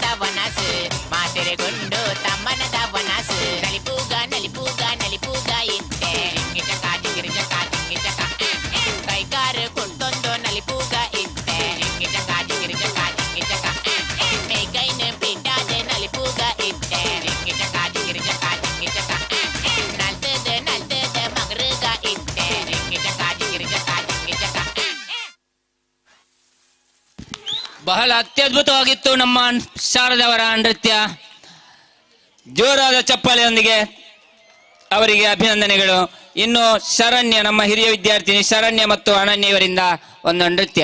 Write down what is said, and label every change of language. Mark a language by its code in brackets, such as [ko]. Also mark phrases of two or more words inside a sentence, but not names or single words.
[tcy] ವನಸು ಮಾತೆರೆಗುಂಡು ತಮ್ಮನದ ವನಸು ನಲಿಪೂಗ ನಲಿಪೂಗ ನಲಿಪೂಗ ಇತ್ತೆ ರಿಂಗಿಚಕ ಜಿಗಿರಿಚಕ ಜಿಂಗಿಚಕ ಕೈಕಾರು ಕೊಟ್ಟೊಂದು ನಲಿಪೂಗ ಇತ್ತೆ ರಿಂಗಿಚಕ ಜಿಗಿರಿಚಕ ಜಿಂಗಿಚಕ ಮೇಕೈನ ಬಿಟ್ಟಾದ ನಲಿಪೂಗ ಇತ್ತೆ ರಿಂಗಿಚಕ ಜಿಗಿರಿಚಕ ಜಿಂಗಿಚಕ ನಲ್ತದ ನಲ್ತದ ಮಗರುಗ ಇತ್ತೆ ರಿಂಗಿಚಕ ಜಿಗಿರಿಚಕ ಜಿಂಗಿಚಕ [kn] ಬಹಳ ಅತ್ಯದ್ಭುತವಾಗಿತ್ತು ನಮ್ಮ ಶಾರದವರ ನೃತ್ಯ. ಜೋರಾದ ಚಪ್ಪಾಳೆಯೊಂದಿಗೆ ಅವರಿಗೆ ಅಭಿನಂದನೆಗಳು. ಇನ್ನು ಶರಣ್ಯ, ನಮ್ಮ ಹಿರಿಯ ವಿದ್ಯಾರ್ಥಿನಿ ಶರಣ್ಯ ಮತ್ತು ಅನನ್ಯ ಇವರಿಂದ ಒಂದು ನೃತ್ಯ.